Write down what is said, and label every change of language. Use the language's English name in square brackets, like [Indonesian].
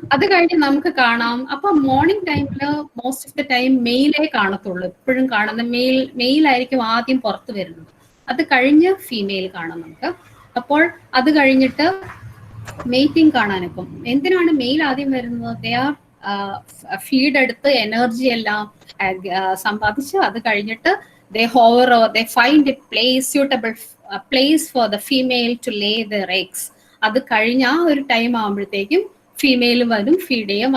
[Malayalam] അത് കഴിഞ്ഞ് നമുക്ക് കാണാം. അപ്പൊ മോർണിംഗ് ടൈമിൽ [English] most of the time [Malayalam] മെയിലേ കാണത്തുള്ളൂ. എപ്പോഴും കാണുന്ന മെയിലായിരിക്കും ആദ്യം പുറത്ത് വരുന്നത്. അത് കഴിഞ്ഞ് ഫീമെയിൽ കാണാം നമുക്ക്. അപ്പോൾ അത് കഴിഞ്ഞിട്ട് മെയ്റ്റിംഗ് കാണാനിപ്പം എന്തിനാണ് മെയിൽ ആദ്യം വരുന്നത്? [English] they are feed [Malayalam] എടുത്ത് എനർജി എല്ലാം സമ്പാദിച്ച് അത് കഴിഞ്ഞിട്ട് [English] they hover or they find a place suitable place for the female to lay their eggs. [Malayalam] അത് കഴിഞ്ഞ ആ ഒരു ടൈം ആകുമ്പോഴത്തേക്കും ഫീമെയിൽ വരും, ഫീഡ് ചെയ്യും.